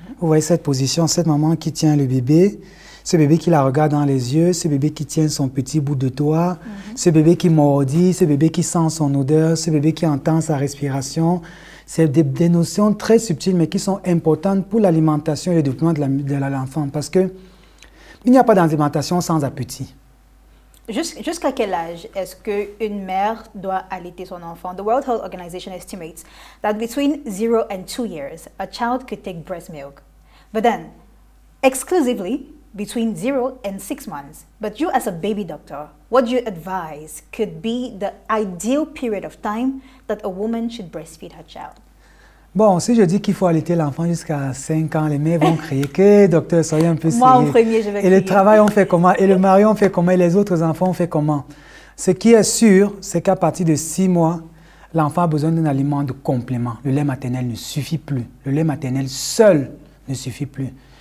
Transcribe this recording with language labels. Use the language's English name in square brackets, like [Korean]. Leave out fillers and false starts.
[French] Vous voyez cette position, cette maman qui tient le bébé, ce bébé qui la regarde dans les yeux, ce bébé qui tient son petit bout de doigt, ce bébé qui mordit, ce bébé qui sent son odeur, ce bébé qui entend sa respiration. C'est des notions très subtiles mais qui sont importantes pour l'alimentation et le développement de l'enfant parce qu'il n'y a pas d'alimentation sans appétit. Jusqu'à quel âge est-ce qu'une mère doit allaiter son enfant? [English] The World Health Organization estimates that between 0 and 2 years, a child could take breast milk. But then, exclusively between 0 and 6 months. But you as a baby doctor, what do you advise could be the ideal period of time that a woman should breastfeed her child? [French] Bon, si je dis qu'il faut allaiter l'enfant jusqu'à 5 ans, les mères vont crier que docteur, soyez un peu sérieux. Moi, en premier, je vais crier. Et le travail, on fait comment? Et le mari, on fait comment? Et les autres enfants, on fait comment? Ce qui est sûr, c'est qu'à partir de 6 mois, l'enfant a besoin d'un aliment de complément. Le lait maternel ne suffit plus. Le lait maternel seul ne suffit plus.